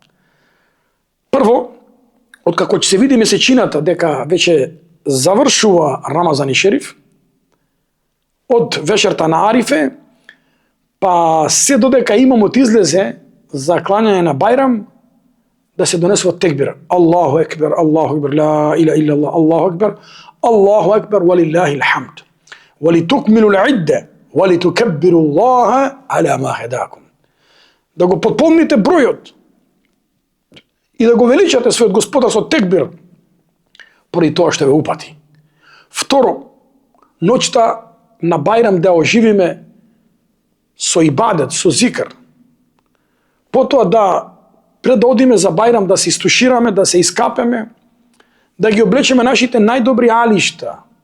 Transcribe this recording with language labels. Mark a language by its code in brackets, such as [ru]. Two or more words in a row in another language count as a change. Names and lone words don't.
[mk] Прво, откако ќе се види месечината дека веќе завршува Рамазан и Шериф, од вечерта на Арифе, па се додека имамот излезе за клањање на Бајрам, да се донесува текбир. [ar] الله أكبر، الله أكبر, لا إله إلا الله، الله أكبر، الله أكبر، ولله الحمد. ولتكملوا العدة، ولتكبروا الله على ما هداكم. [mk] Да го потполните бројот и да го величате својот Господар со текбир, поради тоа што ве упати. Второ, ноќта на Бајрам да оживиме со ибадет, со зикр. Потоа да пред да одиме за Бајрам да се истушираме, да се искапеме, да ги облечеме нашите најдобри алишта.